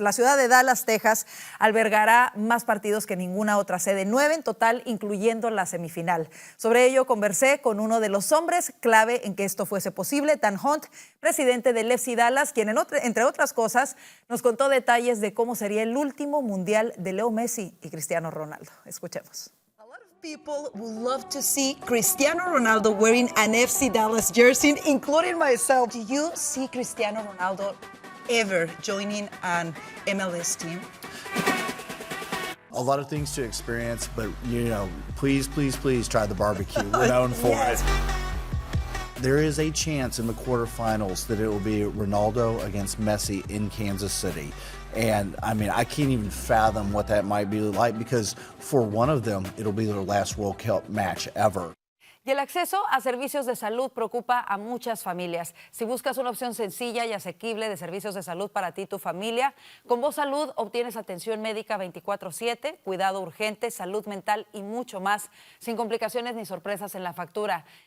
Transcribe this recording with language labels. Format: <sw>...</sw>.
<es>La ciudad de Dallas, Texas, albergará más partidos que ninguna otra sede, 9 en total, incluyendo la semifinal. Sobre ello conversé con uno de los hombres clave en que esto fuese posible, Dan Hunt, presidente del FC Dallas, quien entre otras cosas nos contó detalles de cómo sería el último Mundial de Leo Messi y Cristiano Ronaldo. Escuchemos.</es> <en>A lot of people would love to see Cristiano Ronaldo wearing an FC Dallas jersey, including myself. Do you see Cristiano Ronaldo ever joining an MLS team? A lot of things to experience, but please try the barbecue. We're known for it. there is a chance in the quarterfinals that it will be Ronaldo against Messi in Kansas City. And I mean, I can't even fathom what that might be like, because for one of them, it'll be their last World Cup match ever.</en> <es>Y el acceso a servicios de salud preocupa a muchas familias. Si buscas una opción sencilla y asequible de servicios de salud para ti y tu familia, con Voz Salud obtienes atención médica 24/7, cuidado urgente, salud mental y mucho más, sin complicaciones ni sorpresas en la factura.</es>